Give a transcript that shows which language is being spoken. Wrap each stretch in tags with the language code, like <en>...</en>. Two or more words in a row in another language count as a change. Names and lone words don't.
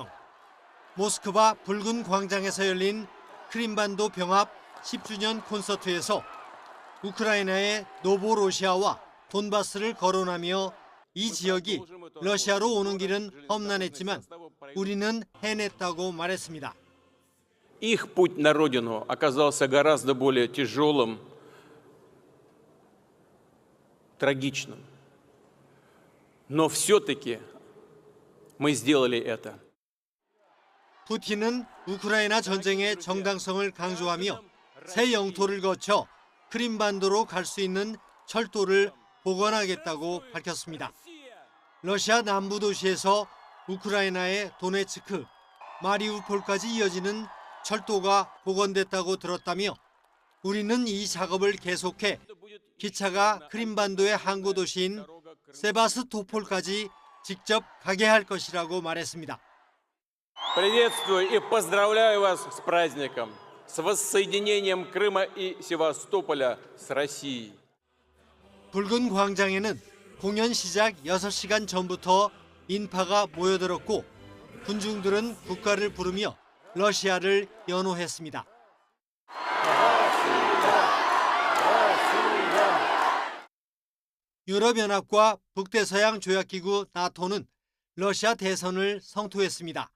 <ko>모스크바 붉은 광장에서 열린 크림반도 병합 10주년 콘서트에서 우크라이나의 노보로시아와 돈바스를 거론하며 이 지역이 러시아로 오는 길은 험난했지만 우리는 해냈다고 말했습니다.</ko> <ru>Их путь на родину оказался гораздо более тяжелым, трагичным. Но все-таки мы сделали это.</ru> <ko>푸틴은 우크라이나 전쟁의 정당성을 강조하며 새 영토를 거쳐 크림반도로 갈 수 있는 철도를 복원하겠다고 밝혔습니다. 러시아 남부 도시에서 우크라이나의 도네츠크, 마리우폴까지 이어지는 철도가 복원됐다고 들었다며 우리는 이 작업을 계속해 기차가 크림반도의 항구 도시인 세바스토폴까지 직접 가게 할 것이라고 말했습니다.</ko> <ru>Приветствую и поздравляю вас с праздником, с воссоединением Крыма и Севастополя с Россией.</ru> <ko>붉은 광장에는 공연 시작 6시간 전부터 인파가 모여들었고 군중들은 국가를 부르며 러시아를 연호했습니다. 유럽연합과 북대서양 조약기구 나토는 러시아 대선을 성토했습니다.</ko>